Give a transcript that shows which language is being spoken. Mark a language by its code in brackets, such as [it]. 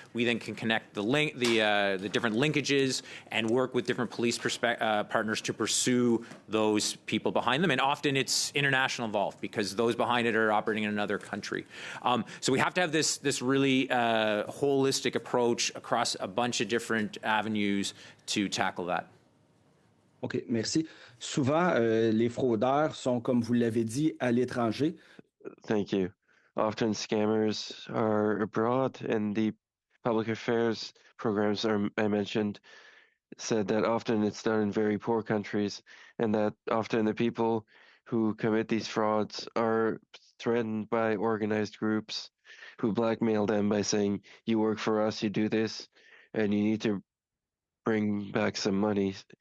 [en] We then can connect the different linkages and work with different police partners to pursue those people behind them. And often it's international involved because those behind it are operating in another country. So we have to have this really holistic approach across a bunch of different avenues to tackle that. [fr] OK, merci. Souvent, les fraudeurs sont, comme vous l'avez dit, à l'étranger. [en] Thank you. Often scammers are abroad, and the public affairs programs I mentioned said that often it's done in very poor countries, and that often the people who commit these frauds are threatened by organized groups who blackmail them by saying, you work for us, you do this, and you need to bring back some money.